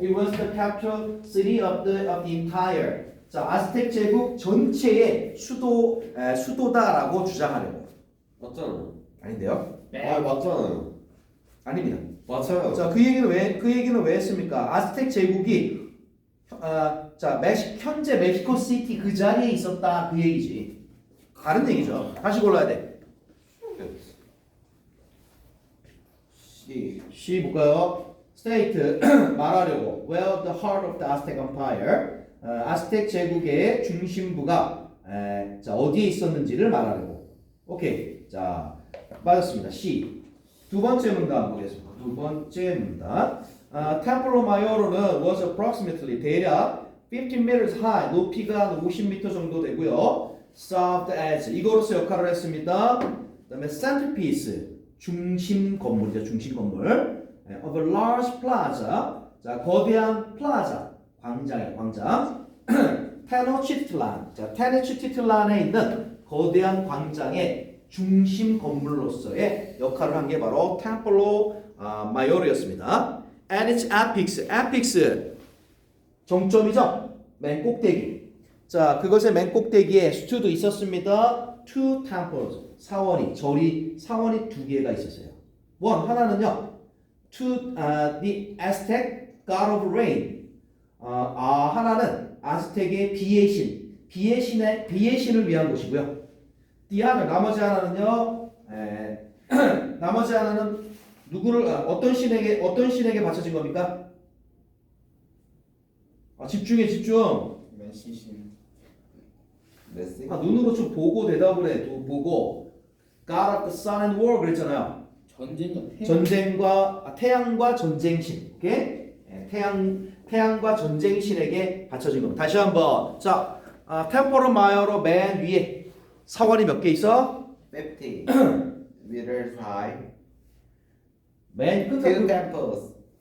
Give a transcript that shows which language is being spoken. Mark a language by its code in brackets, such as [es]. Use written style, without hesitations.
[en] It was the capital city of the entire. [ko] 자, 아스텍 제국 전체의 수도다라고 주장하려고. 맞잖아. 아닌데요? 맞잖아요. 아닙니다. 맞아요. 자, 그 얘기는 왜 했습니까? 아스텍 제국이 자, 현재 멕시코 시티 그 자리에 있었다 그 얘기지. 다른 얘기죠. 다시 골라야 돼. C 볼까요? [en] State 말하려고. Where the heart of the Aztec Empire. [ko] 아스텍 제국의 중심부가 자 어디에 있었는지를 말하려고. 오케이. 자 맞았습니다. C. 두 번째 문단 보겠습니다. 두 번째 문단. [en] Templo Mayor는 was approximately 대략 15 meters high. [ko] 높이가 50m 정도 되고요. [en] Served as [ko] 이거로서 역할을 했습니다. 그다음에 centerpiece 중심 건물이죠. 중심 건물. [en] Of a large plaza. [ko] 자 거대한 플라자 광장이에요. 광장. 테노치틀란. 자 테노치틀란에 있는 거대한 광장의 중심 건물로서의 역할을 한 게 바로 템플로 마요르였습니다. [en] And its apex 정점이죠. [ko] 맨 꼭대기. 자 그것의 맨 꼭대기에 stood 있었습니다. [en] Two temples [ko] 사원이 두 개가 있었어요. 하나는요 [en] to the Aztec god of rain. [ko] 하나는 아스텍의 비의 신을 위한 곳이고요. [en] The other, [ko] 나머지 하나는요. 나머지 하나는 누구를 어떤 신에게 바쳐진 겁니까? 집중. 메시신. 메시. 눈으로 좀 보고 대답을 해. [en] 보고 God of the Sun and War 그랬잖아요. [ko] 전쟁과 태양과 전쟁신. 오케이? 태양과 전쟁신에게 바쳐진 겁니다. 다시 한번. 자, 템포럴 마이어로 맨 위에 사원이 몇 개 있어? [en] 50 meters high. [ko] 맨 [en] Two [ko] 끝에 [en] temples.